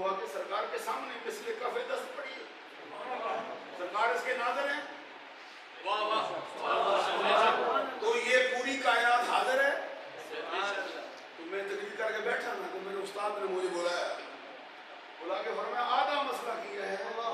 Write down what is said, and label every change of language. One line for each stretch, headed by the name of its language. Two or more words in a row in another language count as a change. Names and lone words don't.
Urdu: سرکار کے سامنے مثل کف دست پڑی ہے، سرکار اس کے ناظر ہیں. تو یہ پوری کائنات حاضر ہے. تو میں تقریر کر کے بیٹھا نا، تو میرے استاد نے مجھے بلا کے فرمایا آدھا مسئلہ کیا ہے.